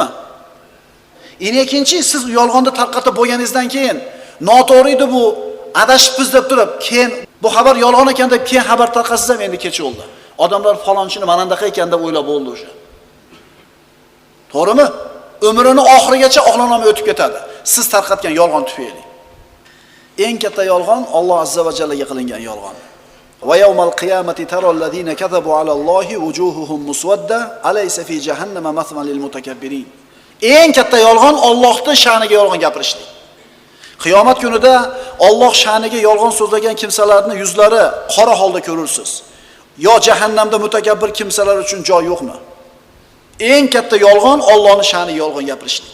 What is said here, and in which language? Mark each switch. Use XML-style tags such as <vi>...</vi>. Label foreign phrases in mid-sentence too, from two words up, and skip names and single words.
<uz>Endi ikkinchi, siz yolg'onni tarqatib bo'lganingizdan keyin noto'g'ri edi bu, adashibmiz deb turib, keyin bu xabar yolg'on ekan deb keyin xabar tarqatsangiz ham endi kech yo'lda. Odamlar falonchini mana bunday ekan deb o'ylab bo'ldi o'sha. To'g'rimi? Umrining oxirigacha oqlanmay o'tib ketadi. Siz tarqatgan yolg'on tufayli. Eng katta yolg'on Alloh azza va jallaga qilingan yolg'on.</uz> <ar>ويوم القيامة ترى الذين كذبوا على الله وجوههم مسودة أليس في جهنم مثوى للمتكبرين.</ar> <uz>Eng katta yolg'on Allohning sha'niga yolg'on gapirishlik. Qiyomat kunida Alloh sha'niga yolg'on so'zlagan kimsalarning yuzlari qora holda ko'rursiz. Yo jahannamda mutakabbir kimsalar uchun joy yo'qmi? Eng katta yolg'on Allohning sha'niga yolg'on gapirishlik.</uz>